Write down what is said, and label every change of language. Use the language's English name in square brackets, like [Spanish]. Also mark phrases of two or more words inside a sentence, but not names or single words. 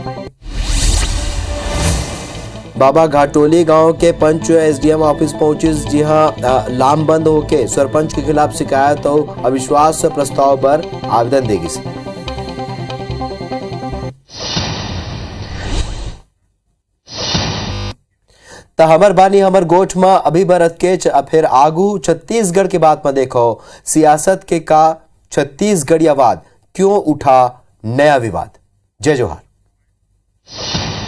[Chhattisgarhi] बाबा घाटोली गांव के पंच एसडीएम ऑफिस पहुंचे, जहां लामबंद होके सरपंच के खिलाफ शिकायत और अविश्वास प्रस्ताव पर आवेदन देगी। तो हमर बानी हमर गोठ में अभी बरत के फिर आगू छत्तीसगढ़ के बात में देखो सियासत के का छत्तीसगढ़ियावाद क्यों उठा नया विवाद। जय जोहार।